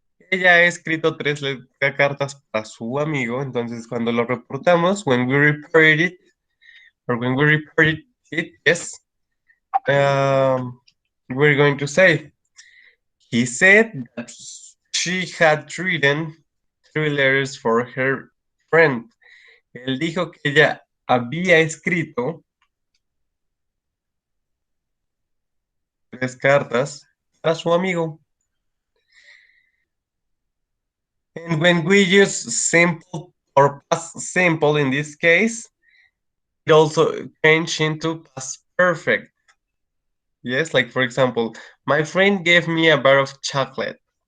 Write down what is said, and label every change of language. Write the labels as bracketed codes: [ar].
[es] Ella ha escrito 3 cartas para su amigo, entonces cuando lo reportamos, [en] when we report it, or when we report it, yes, we're going to say, he said that she had written 3 letters for her friend. [es] Él dijo que ella había escrito 3 cartas para su amigo. [en] And when we use simple or past simple in this case, it also changes into past perfect. Yes, like for example, my friend gave me a bar of chocolate.